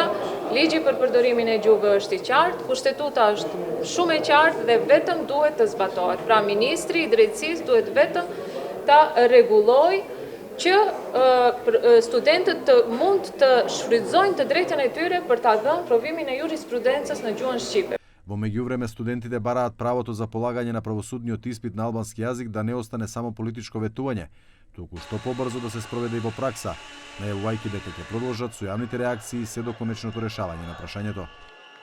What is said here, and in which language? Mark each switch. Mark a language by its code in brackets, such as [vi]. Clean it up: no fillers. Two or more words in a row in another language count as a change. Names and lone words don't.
[sq] Ligji për përdorimin e gjuhëve është i qartë, kushtetuta është shumë e qartë dhe vetëm duhet të zbatohet. Pra ministri i drejtësisë duhet vetëm ta rregullojë që studentët mund të shfrytëzojnë të drejtën e tyre për ta dhënë provimin e jurisprudencës në gjuhën shqipe. [mk] Во меѓувреме студентите бараат правото за полагање на правосудниот испит на албански јазик да не остане само политичко ветување, туку што побрзо да се спроведе и во пракса, најавувајќи дека ќе продолжат со јавните реакции се до конечното решавање на прашањето.